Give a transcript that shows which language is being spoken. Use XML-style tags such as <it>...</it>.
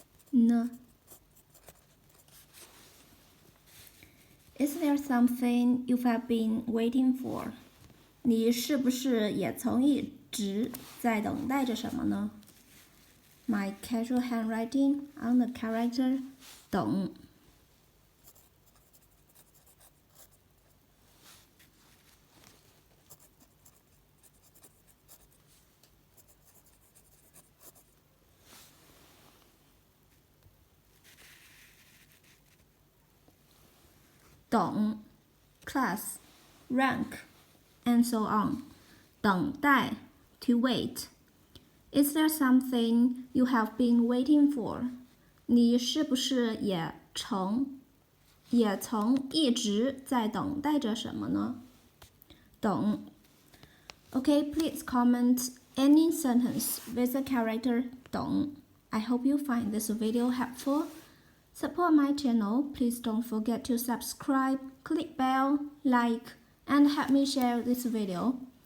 <en>呢 Is there something you've been waiting for?</en> <zh>你是不是也曾一直在等待着什么呢？</zh> <en>My casual handwriting on the character 等。等 class, rank, and so on. 等待 to wait. Is there something you have been waiting for?</en> <zh>你是不是也曾一直在等待着什么呢？</zh> <en>等 Okay, please comment any sentence with the character 等. I hope you find this video helpful. Support my channel. Please don't forget to subscribe, click bell, like, and help me share this video.</en>